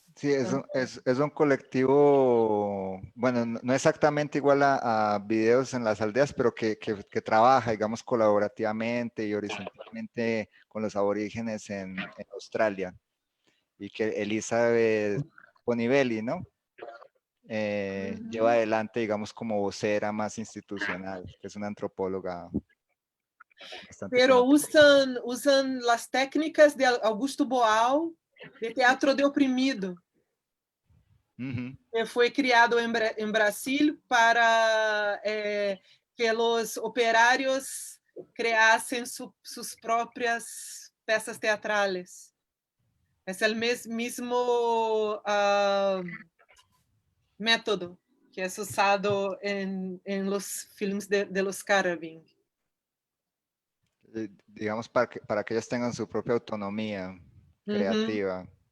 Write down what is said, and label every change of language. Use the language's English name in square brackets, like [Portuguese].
[Spanish] Sí, es un colectivo, bueno, no exactamente igual a Videos en las Aldeas, pero que trabaja, digamos, colaborativamente y horizontalmente con los aborígenes en Australia. Y que Elizabeth Bonivelli, ¿no? Lleva adelante, digamos, como vocera más institucional, que es una antropóloga bastante Pero conocida. usan las técnicas de Augusto Boal, de teatro de oprimido, [Portuguese] que foi criado em Brasil para que os operários criassem suas próprias peças teatrales. É o mesmo método que é usado em [Spanish] los filmes de los Carabin. Digamos, para que ellos tengan su propia autonomía creativa.